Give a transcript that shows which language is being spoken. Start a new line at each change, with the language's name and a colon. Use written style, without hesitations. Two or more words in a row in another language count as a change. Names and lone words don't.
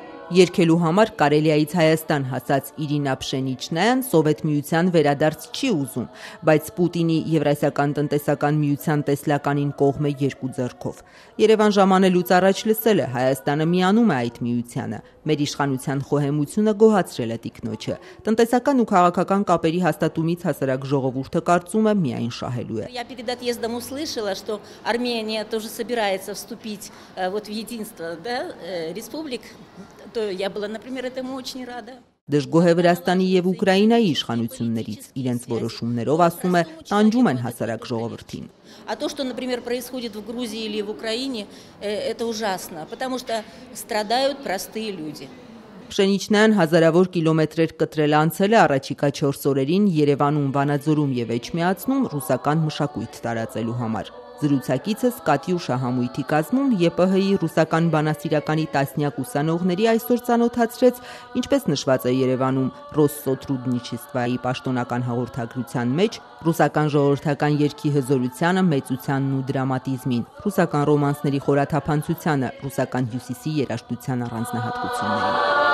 Armenian: Երկելու համար Կարելիայից Հայաստան հասած Իրինա Փշենիչնայան Սովետ միության վերադարձ չի ուզում, բայց Պուտինի Եվրասիական տնտեսական միության տեսլականին կողմ է երկու ձեռքով։ Երևան ժամանելուց առաջ լսել է Հայաստանը միանում է այդ միությանը։ Մեր իշխանության խոհեմությունը գոհացրել է տիկնոջը։ Տնտեսական ու քաղաքական կապերի հաստատումից հասարակ ժողովուրդը կարծում է միայն շահելու է։
Russian: Я перед отъездом услышала, что Армения тоже собирается вступить вот в единство, да, республик. То я была, например, этому очень рада.
Armenian: Դժգոհ է Վրաստանի եւ Ուկրաինայի իշխանություններից, իրենց որոշումներով ասում է, տանջում են հասարակ ժողովրդին։
Russian: А то, что, например, происходит в Грузии или в Украине, это ужасно, потому что страдают простые люди.
Armenian: Փշենիչնայան հազարավոր կիլոմետրեր կտրել անցել է առաջիկա 4 օրերին Երևանում, Վանաձորում եւ Էջմիածնում ռուսական մշակույթ տարածելու համար։ Զրուցակիցս Կատյուշա համույթի կազմում ԵՊՀ-ի ռուսական բանասիրականի տասնյակ ուսանողների այսօր ծանոթացրեց, ինչպես նշված է Երևանում Ռոսսոտրուդնիչեստվայի պաշտոնական հաղորդագրության մեջ, ռուսական ժողովրդական երգի հզորությանը, մեծությանն ու դրամատիզմին, ռուսական ռոմանսների խորաթափանցությանը, ռուսական հյուսիսի երաժշտության առանձնահատկություններին։